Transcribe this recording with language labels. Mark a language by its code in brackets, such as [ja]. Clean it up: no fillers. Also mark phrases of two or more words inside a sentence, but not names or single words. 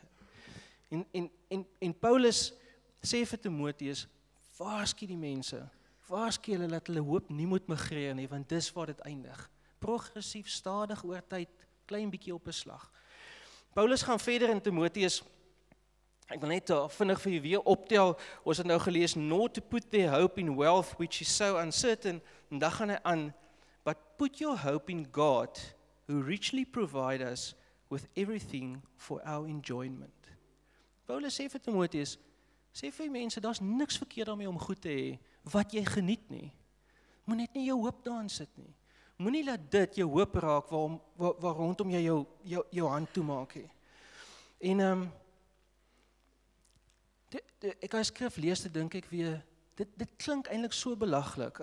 [af] En Paulus sê vir Timoteus, waarsku die mense, waarsku hulle dat hulle hoop nie moet migreer nie, want dis waar dit eindig. Progressief, stadig oor tyd, klein bietjie op 'n slag. Paulus gaan verder in Timoteus, ek wil net vinnig vir julle weer optel, ons het nou gelees, [en] not to put their hope in wealth which is so uncertain, [af] en dan gaan hy aan, [en] but put your hope in God, who richly provide us with everything for our enjoyment. [af] Paulus sê vir Timoteus, sê vir mense, daar's niks verkeerd daarmee om goed te hê, wat jy geniet nie. Moet net nie jou hoop daarin sit nie. Moenie laat dit jou hoop raak, waar rondom jy jou hand toemaak hê. En ek as skrif lees, dink ek weer, dit klink eintlik so belaglik.